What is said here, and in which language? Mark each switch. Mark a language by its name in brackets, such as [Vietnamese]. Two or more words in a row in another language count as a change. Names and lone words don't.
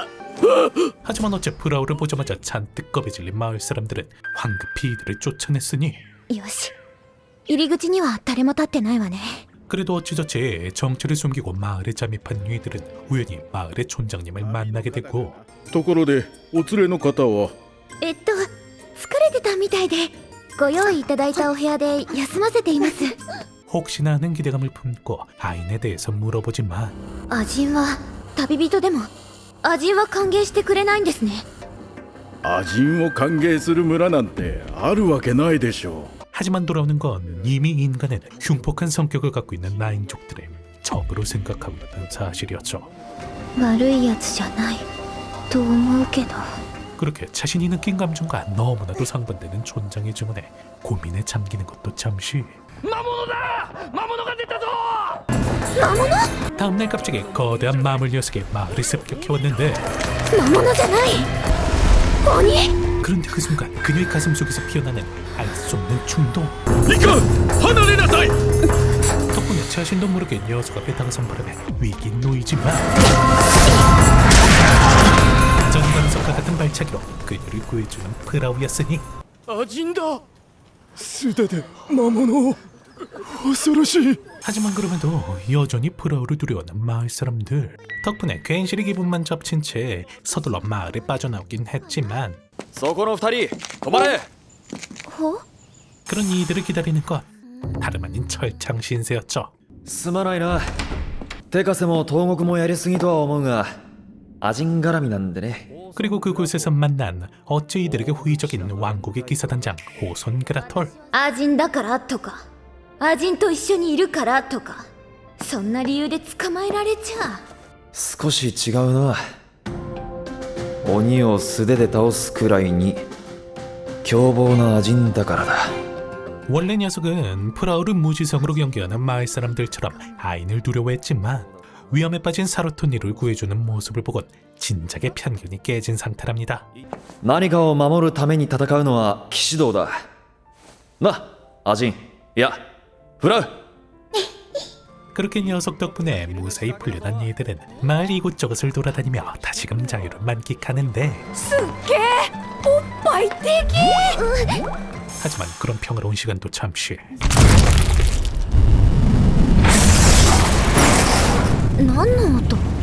[Korean] 하지만 어째 프라우를 보자마자 잔뜩 겁에 질린 마을 사람들은 황급히 이들을 쫓아냈으니 [Japanese] よし。入り口には誰も立ってないわね。 [Korean] 그래도 어찌저찌 정체를 숨기고 마을에 잠입한 이들은 우연히 마을의 촌장님을 만나게 됐고 [Japanese] ところでお連れの方は？疲れてたみたいで、ご用意いただいたお部屋で休ませています。 [Korean] 혹시나 하는 기대감을 품고 아인에 대해서 물어보지만 [Japanese] アジンは旅人でもアジンは歓迎してくれないんですね。アジンを歓迎する村なんてあるわけないでしょう。 [Korean] 하지만 돌아오는 건 이미 인간은 흉폭한 성격을 갖고 있는 나인족들의 적으로 생각하고 있다는 사실이었죠. [Japanese] 悪いやつじゃないと思うけど。 [Korean] 그렇게 자신이 느낀 감정과 너무나도 상반되는 촌장의 증언에 고민에 잠기는 것도 잠시. [Japanese] 魔物だ！魔物が出たぞ！ [Korean] 다음날 갑자기 거대한 마물 녀석이 마을에 습격해왔는데 [Japanese] 魔物じゃない鬼。 [Korean] 그런데 그 순간 그녀의 가슴 속에서 피어나는 알 수 없는 충동. [Japanese] いかん！離れなさい！ [Korean] 덕분에 자신도 모르게 녀석 앞에 다가선 바람에 위기에 놓이지만 전광석과 같은 발차기로 그녀를 구해주는 프라우였으니 [Japanese] アジンだ！素手で魔物を。恐ろしい。 [Korean] 하지만 그럼에도 여전히 프라우를 두려워하는 마을 사람들. 덕분에 괜시리 기분만 접친 채 서둘러 마을에 빠져나오긴 했지만 [Japanese] そこの二人、止まれ！ほ？ [Korean] 그런 이들을 기다리는 건 다름 아닌 철창 신세였죠. [Japanese] すまないな。手枷も東国もやりすぎとは思うが、アジン絡みなんでね。 [Korean] 그리고 그곳에서 만난 어째 이들에게 호의적인 왕국의 기사단장 호손 그라톨. [Japanese] アジンだからとか、アジンと一緒にいるからとか、そんな理由で捕まえられちゃ。少し違うな。鬼を素手で倒すくらいに凶暴なアジンだからだ。 [Korean] 원래 녀석은 프라우를 무지성으로 경계하는 마을 사람들처럼 아인을 두려워했지만 위험에 빠진 사르토니를 구해주는 모습을 보곤 진작에 편견이 깨진 상태랍니다. [Japanese] 何かを守るために戦うのは騎士道だ。な、アジン、いや、フラウ。 [Korean] 그렇게 녀석 덕분에 무사히 풀려난 이들은 마을 이곳저곳을 돌아다니며 다시금 자유를 만끽하는데 하지만 그런 평화로운 시간도 잠시. [Japanese] 何の音？